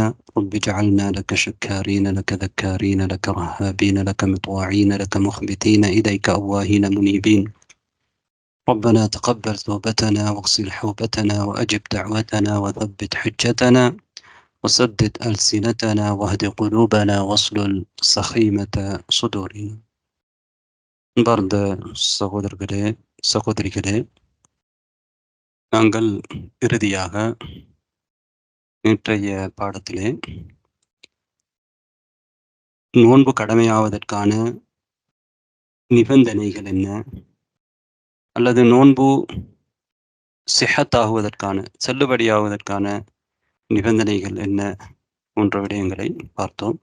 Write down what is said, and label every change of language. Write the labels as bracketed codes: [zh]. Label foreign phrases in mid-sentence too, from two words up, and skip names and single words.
[ar] رب اجعلنا لك شكارين، لك ذكارين، لك رهابين، لك مطواعين، لك مخبتين إليك أواهين منيبين. ربنا تقبل توبتنا واغسل حوبتنا وأجب دعوتنا وثبت حجتنا وسدد ألسنتنا واهد قلوبنا واصلل سخيمة صدورنا. [ta] பார்ந்த சகோதரர்களே சகோதரிகளே, நாங்கள் இறுதியாக நேற்றைய பாடத்திலே நோன்பு கடமையாவதற்கான நிபந்தனைகள் என்ன, அல்லது நோன்பு சிஹத்தாகுவதற்கான செல்லுபடியாவதற்கான நிபந்தனைகள் என்ன போன்ற விடயங்களை பார்த்தோம்.